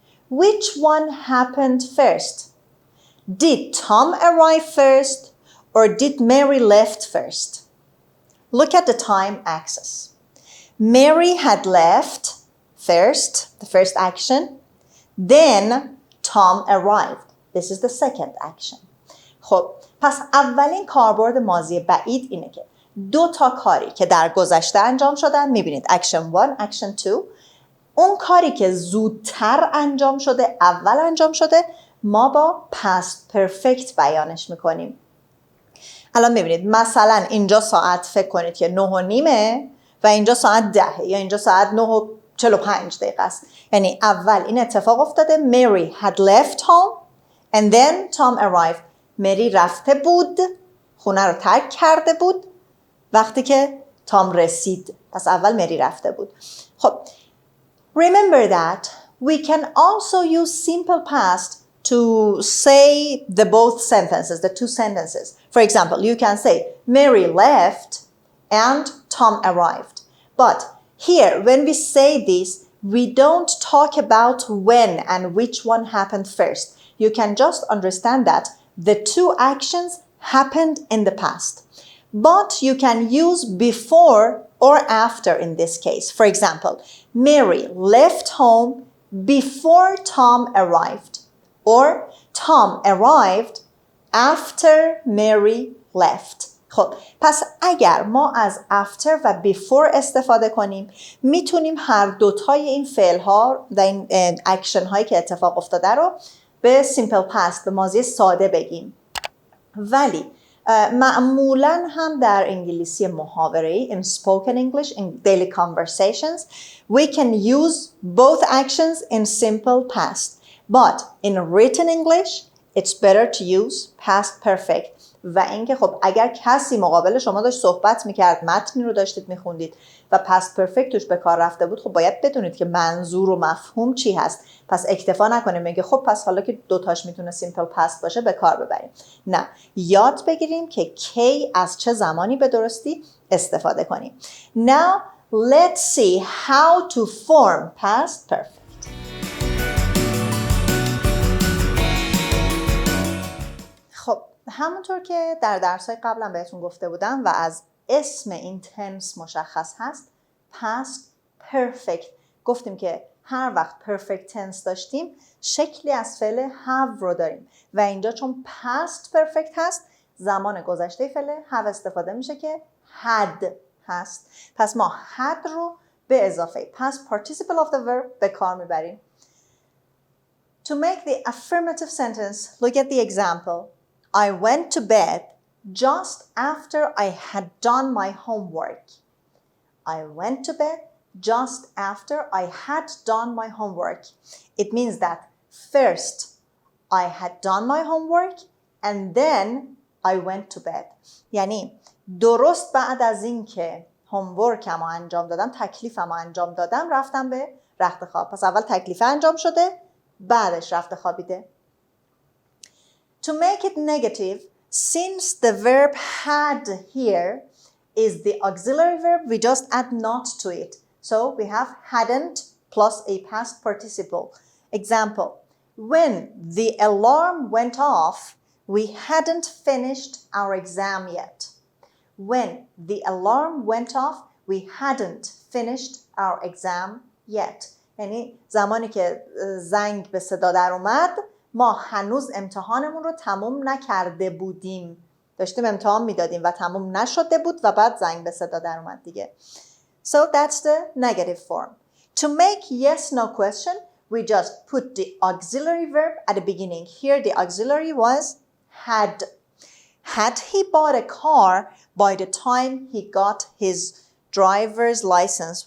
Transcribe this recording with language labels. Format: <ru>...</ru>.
<en>Which one happened first? Did Tom arrive first or did Mary left first? Look at the time axis. Mary had left first, the first action. Then Tom arrived. This is the second action.</en> <fa>خب پس اولین کاربرد ماضی بعید اینه که 2 کاری که در گذشته انجام شدن میبینید action 1, action 2. اون کاری که زودتر انجام شده، اول انجام شده، ما با past perfect بیانش میکنیم. الان میبینید مثلا اینجا ساعت فکر کنید که 9:30 و اینجا ساعت 10 یا اینجا ساعت 9:45 است. یعنی اول این اتفاق افتاده.</fa> <en>Mary had left home and then Tom arrived.</en> <fa>مری رفته بود، خونه رو ترک کرده بود وقتی که تام رسید. پس اول مری رفته بود.</fa> <en>خب remember that we can also use simple past to say the both sentences, the 2 sentences. For example, you can say Mary left and Tom arrived. But here, when we say this, we don't talk about when and which one happened first. You can just understand that the 2 actions happened in the past. But you can use before or after in this case. For example, Mary left home before Tom arrived. Or Tom arrived after Mary left.</en> <fa>خب پس اگر ما از after و before استفاده کنیم میتونیم هر دوتای این فعل ها و این اکشن هایی که اتفاق افتاده رو به simple past، به ماضی ساده بگیم. ولی معمولا هم در انگلیسی محاوره‌ای</fa> <en>in spoken English, in daily conversations, we can use both actions in simple past. But in written English, It's better to use past perfect.</en> <fa>و اینکه خب اگر کسی مقابل شما داشت صحبت میکرد، متنی رو داشتید میخوندید و past perfect توش به کار رفته بود، خب باید بدونید که منظور و مفهوم چی هست. پس اکتفا نکنیم میگه خب پس حالا که دوتاش میتونه simple past باشه به کار ببریم. نه، یاد بگیریم که کی از چه زمانی به درستی استفاده کنیم.</fa> <en>Now let's see how to form past perfect.</en> <fa>خب همونطور که در درس‌های قبلا بهتون گفته بودم و از اسم این تنس مشخص هست، past perfect. گفتیم که هر وقت perfect tense داشتیم شکلی از فعل have رو داریم و اینجا چون past perfect هست زمان گذشته فعل have استفاده میشه که had هست. پس ما had رو به اضافه</fa> <en>past participle of the verb</en> <fa>به کار میبریم.</fa> <en>To make the affirmative sentence, look at the example. I went to bed just after I had done my homework. I went to bed just after I had done my homework. It means that first I had done my homework and then I went to bed.</en> <fa>یعنی درست بعد از این که هومورکم رو انجام دادم، تکلیفم رو انجام دادم، رفتم به رخت خواب. پس اول تکلیف انجام شده، بعدش رفت خوابیده.</fa> <en>To make it negative, since the verb had here is the auxiliary verb, we just add not to it. So we have hadn't plus a past participle. Example, when the alarm went off, we hadn't finished our exam yet. When the alarm went off, we hadn't finished our exam yet.</en> <fa>یعنی زمانی که زنگ به صدا در اومد ما هنوز امتحانمون رو تموم نکرده بودیم. داشتیم امتحان میدادیم و تموم نشده بود و بعد زنگ به صدا در اومد دیگه.</fa> <en>So that's the negative form. To make yes no question, we just put the auxiliary verb at the beginning. Here the auxiliary was had. Had he bought a car by the time he got his driver's license?</en>